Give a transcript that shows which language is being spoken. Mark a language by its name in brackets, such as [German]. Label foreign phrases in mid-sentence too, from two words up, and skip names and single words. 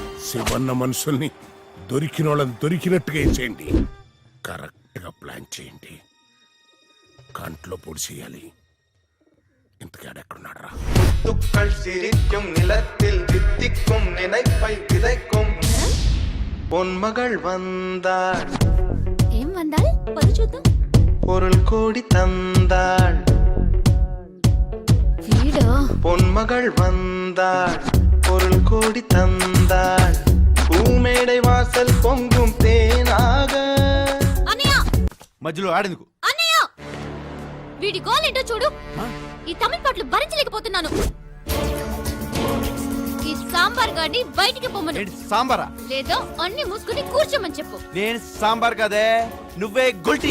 [Telugu] శివన్న మనుషుల్ని దొరికిన వాళ్ళని దొరికినట్టుగా వేసేయండి. కరెక్ట్ గా ప్లాన్ చేయండి. కంట్లో పొడి చేయాలి. ఇంతకాడెక్కడున్నాడు రా? [Tamil] துக்கள் சிரிக்கும் நிலத்தில் தித்திக்கும் நினைப்பை விதைக்கும் பொன்மகள் வந்தாள் [Telugu] ఏం వందాల్ పది చూద్దాం. [Tamil] பொருள் கோடி தந்தாள் [Telugu] వీడా [Tamil] பொன்மகள் வந்தாள் பொருள் கோடி தந்தாள் பூமேடை வாசல் பொங்கும் தேனாக [Telugu] అన్నయ్య మధ్యలో ఆడేందుకు? అన్నయ్య వీడి గోల్ ఏంటో చూడు. ఈ తమిళ పాటలు భరించలేకపోతున్నాను. ఈ సాంబార్ గాడిని బయటికి పొమ్మను. ఏంటి సాంబారా? లేదో అన్ని మూసుకుని కూర్చోమని చెప్పు. నేను సాంబార్ కదే, నువ్వే గుల్టీ.